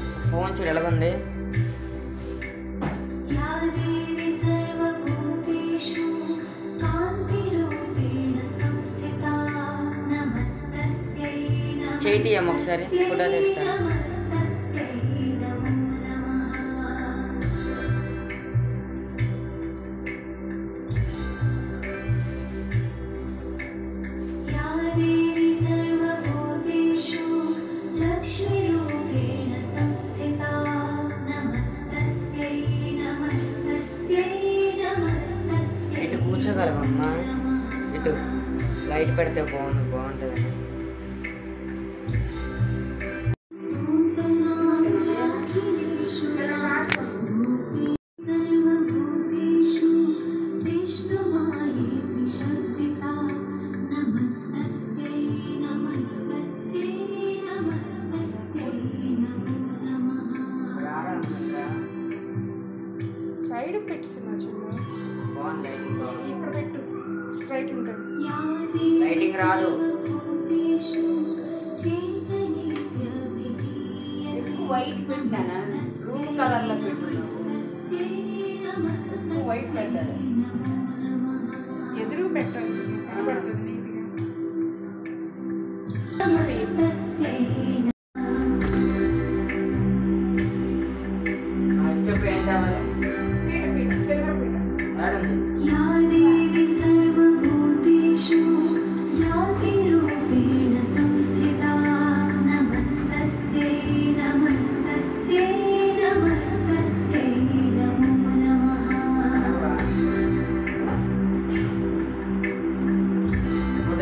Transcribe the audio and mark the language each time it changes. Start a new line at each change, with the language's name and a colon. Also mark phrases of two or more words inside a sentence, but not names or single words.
Telugu: ఫోన్ చూడు ఎలాగుంది.
Sanskrit: या देवी सर्वभूतेषु कान्तिरूपेण संस्थिता नमस्तस्यै
Telugu: చేయి తీయమ్మ ఒకసారి ఫోటో తీస్తాను.
Sanskrit: नमस्तस्यै नमो नमः या देवी सर्वभूतेषु लक्ष्मीरूपेण संस्थिता नमस्तस्यै नमस्तस्यै नमस्तस्यै
Telugu: ఇటు కూర్చోగలవమ్మా,
Sanskrit: नमः
Telugu: ఇటు లైట్ పెడితే బాగుంటుంది.
Sanskrit: सर्वभूतेषु विष्णुमायेति शक्तिता नमस्तस्यै नमस्तस्यै नमस्तस्यै नमो नमः
Telugu: సైడ్ పెట్టున్నా చిన్న బాగుంది లైటింగ్ బాగుంది. ఇక్కడ పెట్టు స్ట్రైట్ ఉంటుంది.
Sanskrit: या
Telugu: లైటింగ్ రాదు.
Sanskrit: देवी
Telugu: ఎక్కువ వైట్ పెట్టానా
English: blue colorlo
Telugu: పెట్టున్నాను. ఎక్కువ వైట్ పెట్టాలి. ఎదురుగా పెట్టాలి చిన్న కనబడుతుంది నీట్గా.
Sanskrit: नमस्तस्यै
Telugu: ఇప్పుడు ఏం కావాలి? పీట పీట సిల్వర్ పీట. ఆడుంది.
Sanskrit: या देवी सर्वभूतेषु ज्योतिरूपेण संस्थिता नमस्तस्यै नमस्तस्यै नमस्तस्यै नमो नमः